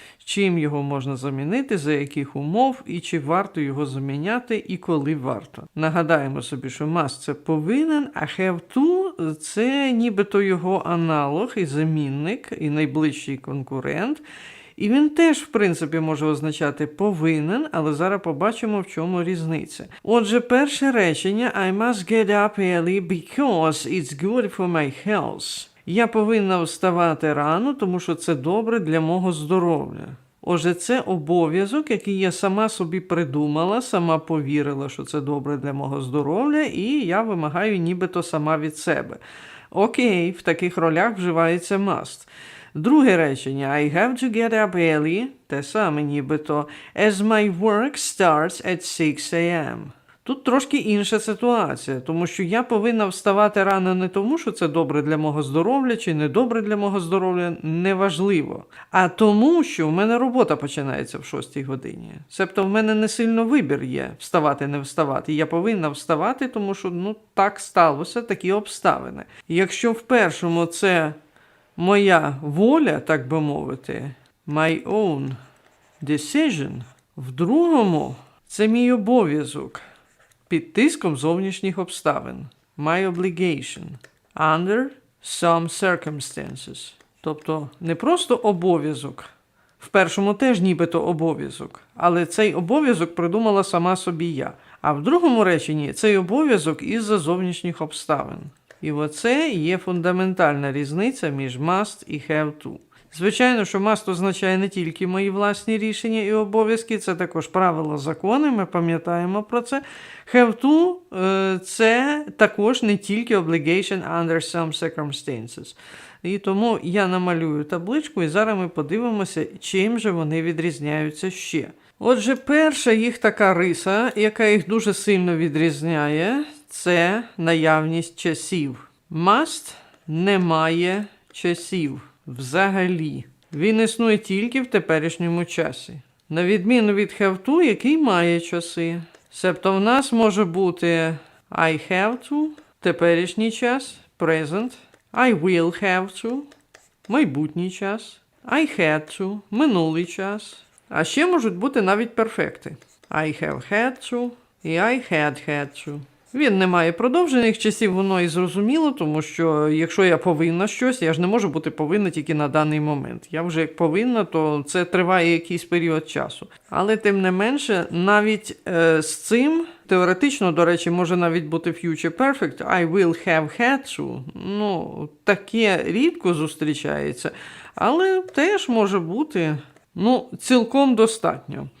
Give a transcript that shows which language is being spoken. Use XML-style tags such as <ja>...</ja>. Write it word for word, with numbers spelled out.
<uk>Чим його можна замінити, за яких умов, і чи варто його заміняти, і коли варто. Нагадаємо собі, що must – це повинен, а have to – це нібито його аналог і замінник, і найближчий конкурент. І він теж, в принципі, може означати повинен, але зараз побачимо, в чому різниця. Отже, перше речення</uk> <en>I must get up early because it's good for my health.</en> <uk>Я повинна вставати рано, тому що це добре для мого здоров'я. Отже, це обов'язок, який я сама собі придумала, сама повірила, що це добре для мого здоров'я, і я вимагаю нібито сама від себе. Окей, в таких ролях вживається must. Друге речення</uk> <en>I have to get up early,</en> <uk>те саме нібито,</uk> <en>as my work starts at six a m.</en> <uk>Тут трошки інша ситуація, тому що я повинна вставати рано не тому, що це добре для мого здоров'я чи не добре для мого здоров'я, неважливо, а тому, що в мене робота починається в шостій годині. Себто в мене не сильно вибір є вставати, не вставати. Я повинна вставати, тому що ну, так сталося, такі обставини. Якщо в першому це моя воля, так би мовити,</uk> <en>my own decision.</en> <uk>В другому це мій обов'язок під тиском зовнішніх обставин.</uk> <en>My obligation under some circumstances.</en> <uk>Тобто не просто обов'язок. В першому теж нібито обов'язок, але цей обов'язок придумала сама собі я. А в другому реченні цей обов'язок із-за зовнішніх обставин. І оце є фундаментальна різниця між must і have to. Звичайно, що must означає не тільки мої власні рішення і обов'язки, це також правила, закони, ми пам'ятаємо про це. Have to е, це також не тільки</uk> <en>obligation under some circumstances.</en> <uk>І тому я намалюю табличку, і зараз ми подивимося, чим же вони відрізняються ще. Отже, перша їх така риса, яка їх дуже сильно відрізняє, це наявність часів. Must не має часів взагалі. Він існує тільки в теперішньому часі. На відміну від have to, який має часи. Себто в нас може бути</uk> <en>I have to,</en> <uk>теперішній час, present,</uk> <en>I will have to,</en> <uk>майбутній час,</uk> <en>I had to,</en> <uk>минулий час. А ще можуть бути навіть перфекти.</uk> <en>I have had to і I had had to.</en> <uk>Він не має продовжених часів, воно і зрозуміло, тому що якщо я повинна щось, я ж не можу бути повинна тільки на даний момент. Я вже як повинна, то це триває якийсь період часу. Але тим не менше, навіть е, з цим, теоретично, до речі, може навіть бути future perfect,</uk> <en>I will have had to,</en> <uk>ну, таке рідко зустрічається, але теж може бути, ну, цілком достатньо.</uk>